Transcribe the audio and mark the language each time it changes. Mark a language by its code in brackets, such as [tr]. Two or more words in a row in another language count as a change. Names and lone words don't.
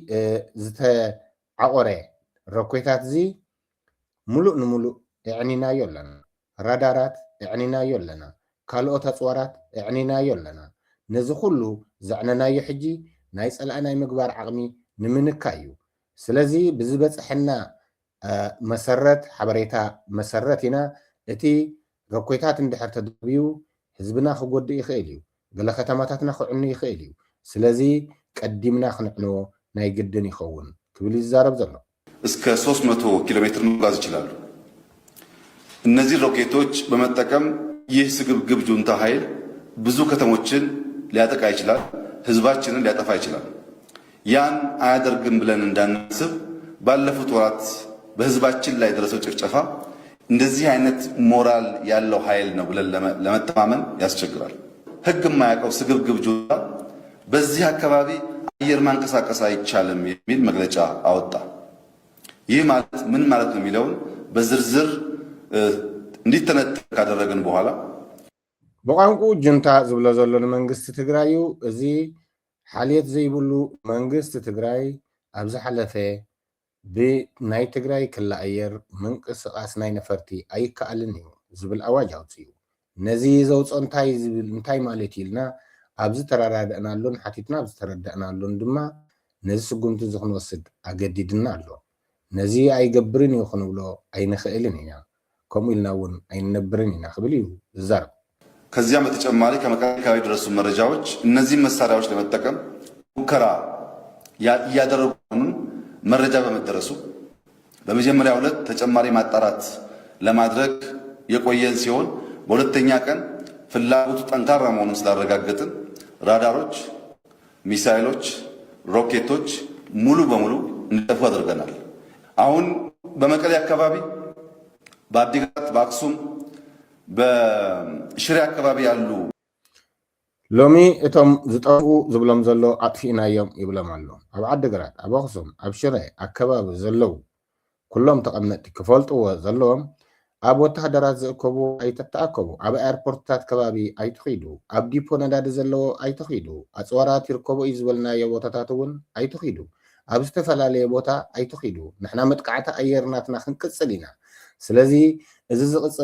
[ti] ዝተዓቆረ ሮኬታት እዚ ሙሉእ ንሙሉእ እዕኒናዮ ኣለና። ራዳራት እዕኒናዮ ኣለና። ካልኦት ኣፅዋራት እዕኒናዮ ኣለና። ነዚ ኩሉ ዘዕነናዮ ሕጂ ናይ ፀላእናይ ምግባር ዓቕሚ ንምንካይ እዩ። ስለዚ ብዝበፅሐና መሰረት ሓበሬታ መሰረት ኢና እቲ ሮኬታት እንድሕር ተደብዩ ህዝብና ክጎድእ ይኽእል እዩ፣ ገለ ከተማታትና ክዕኑ ይኽእል እዩ። ስለዚ ቀዲምና ክንዕንዎ ናይ ግድን ይኸውን ክብል ይዛረብ ዘሎ። [am] እስከ 300 ኪሎ ሜትር መጓዝ ይችላሉ። እነዚህ ሮኬቶች በመጠቀም ይህ ስግብግብ ጁንታ ኃይል ብዙ ከተሞችን ሊያጠቃ ይችላል፣ ህዝባችንን ሊያጠፋ ይችላል። ያን አያደርግም ብለን እንዳናስብ ባለፉት ወራት በህዝባችን ላይ የደረሰው ጭፍጨፋ እንደዚህ አይነት ሞራል ያለው ኃይል ነው ብለን ለመተማመን ያስቸግራል። ህግ የማያውቀው ስግብግብ ጁንታ በዚህ አካባቢ አየር ማንቀሳቀስ አይቻልም የሚል መግለጫ አወጣ። ይህ ማለት ምን ማለት ነው የሚለውን በዝርዝር እንዲተነተን ካደረግን በኋላ [ti] ብቋንቁ ጁንታ ዝብሎ ዘሎ ንመንግስቲ ትግራይ እዩ። እዚ ሓልየት ዘይብሉ መንግስቲ ትግራይ ኣብ ዝሓለፈ ብናይ ትግራይ ክልል ኣየር ምንቅስቃስ ናይ ነፈርቲ ኣይከኣልን እዩ ዝብል ኣዋጅ ኣውፅኡ። ነዚ ዘውፅኦ እንታይ ዝብል እንታይ ማለት ኢልና ኣብዚ ተረዳድአናሉን ሓቲትና ኣብዚ ተረዳእናሉን ድማ ነዚ ስጉምቲ እዚ ክንወስድ ኣገዲድና ኣሎ። ነዚ ኣይገብርን እዩ ክንብሎ ኣይንኽእልን ኢና፣ ከምኡ ኢልና እውን ኣይንነብርን ኢና ክብል እዩ ዝዛረብ። [am] ከዚያም በተጨማሪ ከመቀሌ አካባቢ የደረሱ መረጃዎች እነዚህን መሳሪያዎች ለመጠቀም ሙከራ እያደረጉ መሆኑን መረጃ በመደረሱ በመጀመሪያው ዕለት ተጨማሪ ማጣራት ለማድረግ የቆየን ሲሆን በሁለተኛ ቀን ፍላጎቱ ጠንካራ መሆኑን ስላረጋገጥን ራዳሮች፣ ሚሳይሎች፣ ሮኬቶች ሙሉ በሙሉ እንዲጠፉ አድርገናል። አሁን በመቀሌ አካባቢ፣ በአዲግራት፣ በአክሱም፣ በሽሬ አካባቢ ያሉ [ti] ሎሚ እቶም ዝጠፍኡ ዝብሎም ዘሎ ኣጥፊእናዮም ይብሎም ኣሎ። ኣብ ዓዲግራት፣ ኣብ ኣክሱም፣ ኣብ ሽረ ኣከባቢ ዘለው ኩሎም ተቐመጥቲ ክፈልጥዎ ዘለዎም ኣብ ወታደራት ዝእከቡ ኣይተተኣከቡ፣ ኣብ ኤርፖርትታት ከባቢ ኣይትኺዱ፣ ኣብ ዲፖ ነዳዲ ዘለዎ ኣይትኺዱ፣ ኣፅዋራት ይርከቡ እዩ ዝበልናዮ ቦታታት እውን ኣይትኺዱ፣ ኣብ ዝተፈላለየ ቦታ ኣይትኺዱ። ንሕና መጥቃዕቲ ኣየር ናትና ክንቅፅል ኢና። ስለዚህ እዚ ዝቕፅል